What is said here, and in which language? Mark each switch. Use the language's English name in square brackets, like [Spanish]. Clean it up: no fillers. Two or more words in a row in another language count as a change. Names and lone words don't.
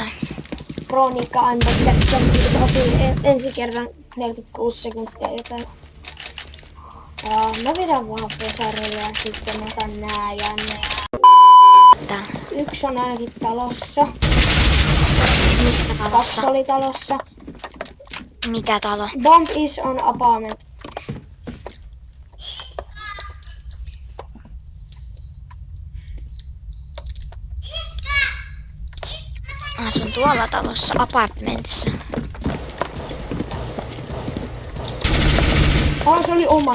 [Finnish] Kronikka antoi ensi kerran 46 sekuntia joten. Mä vedän vaan pesarille ja sitten otan nää ja nää. Yksi on ainakin talossa. Missä talossa? 2 oli talossa. Mikä talo? [English] Bomb is on apartment. [Finnish] Asun tuolla talossa, apartmentissa. Se oli oma.